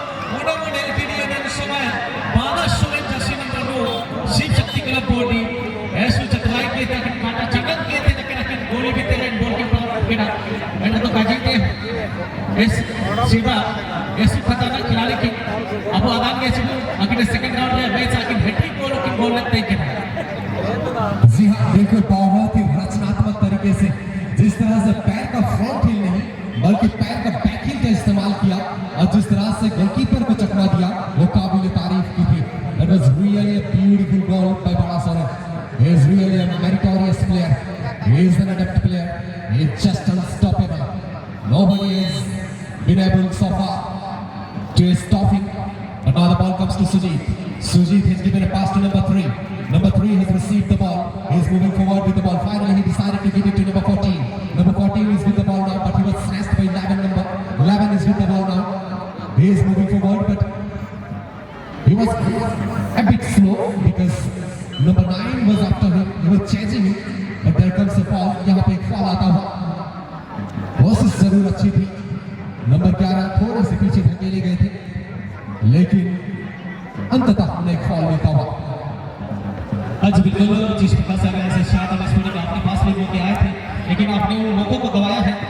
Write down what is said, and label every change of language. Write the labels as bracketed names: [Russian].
[Hindi] मोड़ा मोड़े टीडी ने समय 12 समय जैसे number Shiv Shakti club board ऐसे चतुराई के तक काटा जगत के तक लेकिन गोली भी तेरे बॉल के पास बिना मैंने तो काजी के इस सीधा ऐसे खतरनाक खिलाड़ी की अब आदान के आखिर सेकंड राउंड में मैच आखिर हैट्रिक गोल की गोल लगते ही जी हाँ, देखो बहुत ही रचनात्मक तरीके से जिस तरह से पैर का फ्रंट हिल नहीं बल्कि पैर का बैक हिल का इस्तेमाल किया और जिस तरह से गोलकीपर को चकमा दिया वो काबिल तारीफ की थी। [English] That was really a beautiful goal by Balasoren. He is really a meritorious player. He is an adept player. He is just unstoppable. Nobody has been able so far to stop him. But now the ball comes to Sujit. Sujit has given a pass to number 3. Number 3 has received the ball. He is moving forward with the ball. Finally, he decided to give it to number 14. Number 14 is with the ball now, but he was snatched by 11. Number 11 is with the ball now. He is moving forward, but he was a bit slow because number 9 was after him. He was chasing him, but there comes a fall. [Hindi] यहाँ पे एक fall आता हुआ। कोशिश जरूर अच्छी थी। Number 11 थोड़े से पीछे धकेले गए थे, लेकिन अंततः उन्हें एक fall मिलता हुआ। आज बिल्कुल जिस प्रकार से अगर ऐसे शायद स्टूडेंट आपके पास भी मौके आए थे, लेकिन आपने उन मौकों को गवाया है।